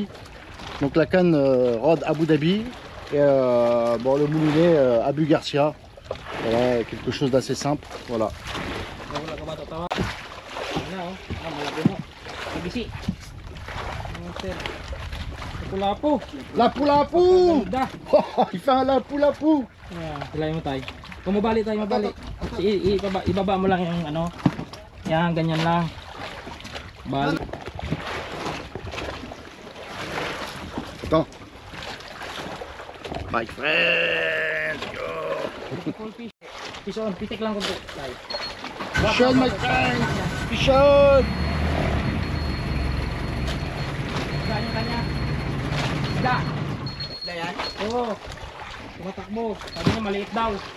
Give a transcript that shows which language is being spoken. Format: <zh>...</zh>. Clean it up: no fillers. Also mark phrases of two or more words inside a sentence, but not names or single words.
<fr>Donc la canne Rod Abu Dhabi et bon, le moulinet Abu Garcia. Voilà, quelque chose d'assez simple, voilà.</fr> <tl>Lapu-lapu!</tl> <fr>Il fait un lapu-lapu!</fr> <tl>Hilahin mo tayo. Kung mabali tayo, mabali. Ibaba mo lang yung ano. Yan, ganyan lang. Bali. Ito.</tl> <en>My friend! Go!</en> <tl>Fishon, pitik lang kunti tayo.</tl> <en>Fishon, my friend! Fishon!</en> <tl>Kanya-kanya. Isda! Isda yan? Oo. Tumatakbo. Sabi niya maliit daw.</tl>